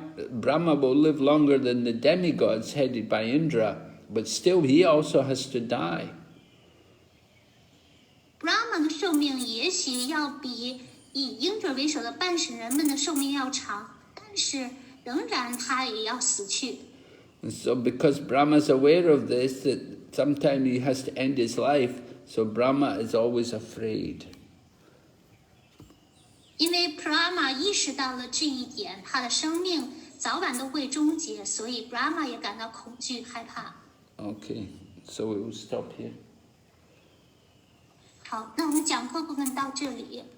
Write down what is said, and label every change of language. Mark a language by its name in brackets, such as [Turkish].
[English] Brahma will live longer than the demigods headed by Indra, but still he also has to die. [Chinese] Brahma 的寿命也许要比以鹰者为首的半神人们的寿命要长，但是仍然他也要死去。 [English] And so because Brahma is aware of this, that sometime he has to end his life, so Brahma is always afraid. [Chinese] 因为 Brahma 意识到了这一点，他的生命早晚都会终结，所以 Brahma 也感到恐惧害怕。 [English] Okay, so we will stop here. [Chinese] 好，那我们讲课部分到这里。